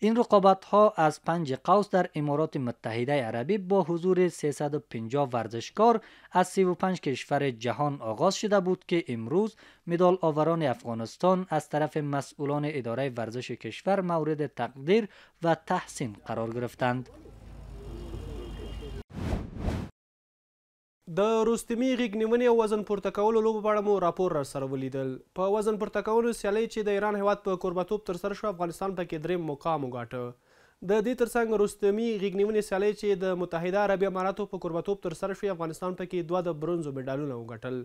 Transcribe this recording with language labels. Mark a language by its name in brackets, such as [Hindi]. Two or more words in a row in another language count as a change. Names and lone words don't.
[Persian] این رقابت ها از 5 قوس در امارات متحده عربی با حضور 350 ورزشکار از 35 کشور جهان آغاز شده بود که امروز مدال آوران افغانستان از طرف مسئولان اداره ورزش کشور مورد تقدیر و تحسین قرار گرفتند. [Pashto] د رستمي غیږ نیونې او وزن پورته کولو لوبو په اړه مو راپور را سره ولیدل. په وزن پورته کولو سیالۍ چې د ایران هیواد په کوربهتوب ترسره شو، افغانستان پکې درېیم مقام وګاټه. د دې ترڅنګ رستمي غیږ نیونې سیالۍ چې د متحده عربي اماراتو په کوربهتوب ترسره شوې، افغانستان پکې 2 د برونزو میډالونه وګټل.